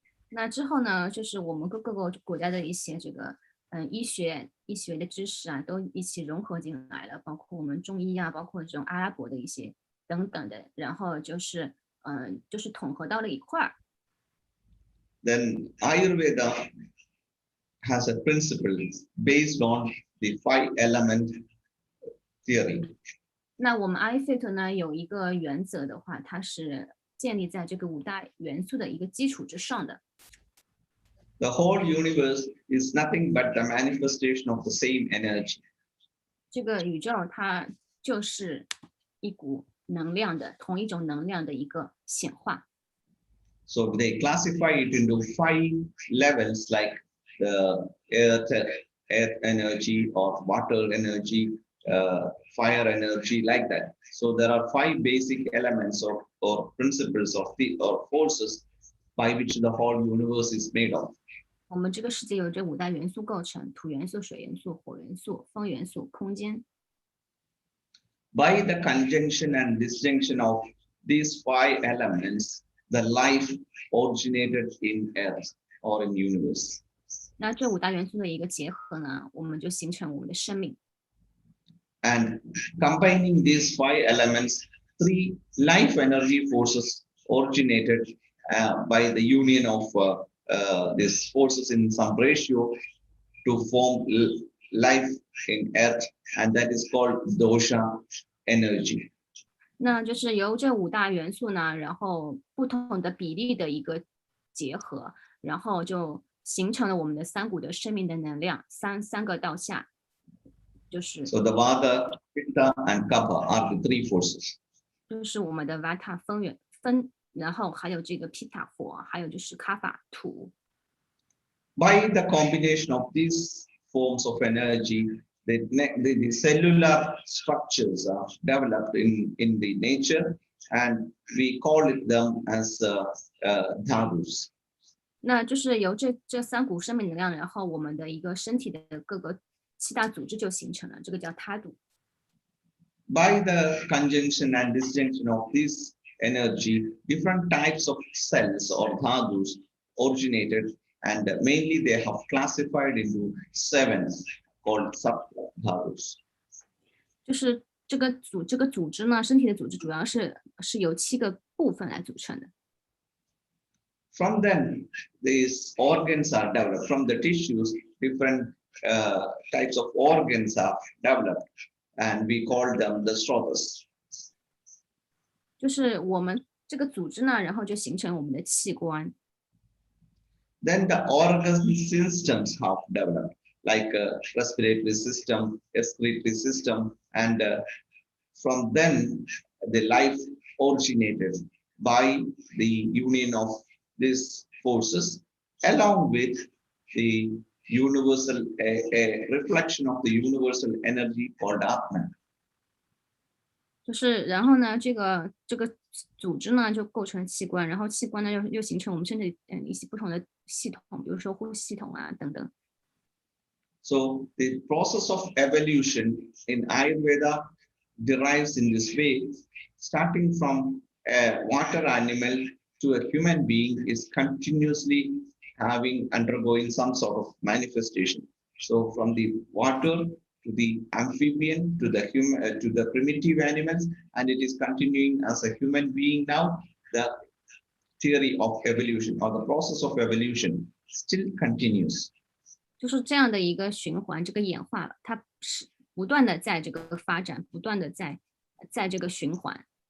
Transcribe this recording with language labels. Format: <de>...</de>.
<zh>那之后呢，就是我们各个国家的一些这个医学的知识啊，都一起融合进来了，包括我们中医啊，包括这种阿拉伯的一些等等的，然后就是统合到了一块儿。</zh> <en>Then Ayurveda has a principle based on the 5-element theory.</en> <zh>那我们阿育吠陀呢有一个原则的话，它是建立在这个5大元素的一个基础之上的。</zh> <en>The whole universe is nothing but the manifestation of the same energy.</en> <zh>这个宇宙它就是一股能量的同一种能量的一个显化。</zh> <en>So they classify it into 5 levels, like the earth energy or water energy, fire energy, like that. So there are 5 basic elements or principles or forces by which the whole universe is made of.</en> <zh>我们这个世界由这5大元素构成：土元素、水元素、火元素、风元素、空间。</zh> <en>By the conjunction and disjunction of these 5 elements, the life originated in earth or in universe.</en> <zh>那这5大元素的一个结合呢，我们就形成我们的生命。</zh> <en>And combining these 5 elements, 3 life energy forces originated by the union of these forces in some ratio to form life in earth, and that is called dosha energy.</en> <zh>那就是由这5大元素呢，然后不同的比例的一个结合，然后就形成了我们的3股的生命的能量，三个道下，就是。</zh> <en>So the Vata, Pitta, and Kapha are the 3 forces.</en> <zh>就是我们的 Vata 风，然后还有这个 Pitta 火，还有就是 Kapha 土。</zh> <en>By the combination of these forms of energy, the cellular structures are developed in the nature, and we call it them as dharus.</en> <zh>那就是由这3股生命能量，然后我们的一个身体的各个7大组织就形成了，这个叫他度。</zh> <en>By the conjunction and disjunction of this energy, different types of cells or dharus originated, and mainly they have classified into 7 called sub-dharus.</en> <zh>就是这个组织呢，身体的组织主要是由7个部分来组成的。</zh> <en>From them, these organs are developed. From the tissues, different types of organs are developed, and we call them the srotas.</en> <zh>就是我们这个组织呢，然后就形成我们的器官。</zh> <en>Then the organ systems have developed, like respiratory system, excretory system, and from them the life originated by the union of these forces, along with the universal, a reflection of the universal energy called Atman.</en> <zh>就是然后呢，这个组织呢就构成器官，然后器官呢又形成我们身体一些不同的系统，比如说呼吸系统啊等等。</zh> <en>So the process of evolution in Ayurveda derives in this way, starting from a water animal to a human being is continuously undergoing some sort of manifestation. So from the water to the amphibian to to the primitive animals, and it is continuing as a human being now. The theory of evolution or the process of evolution still continues.</en> <zh>就是这样的一个循环，这个演化，它是不断的在这个发展，不断的在这个循环。</zh>